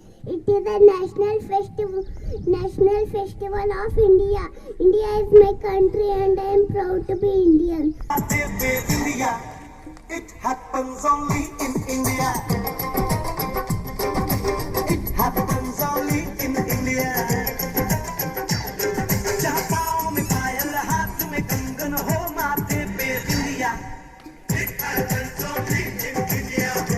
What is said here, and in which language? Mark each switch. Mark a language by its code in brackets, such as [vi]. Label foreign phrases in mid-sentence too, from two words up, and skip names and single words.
[en] It is a national festival of India. India is my country and I am proud to be Indian. India, it happens only in India. It happens only in India. [hi] जहाँ पाँव में पायल, हाथ में कंगन हो, माथे पे बिंदिया. [en] It happens only in India.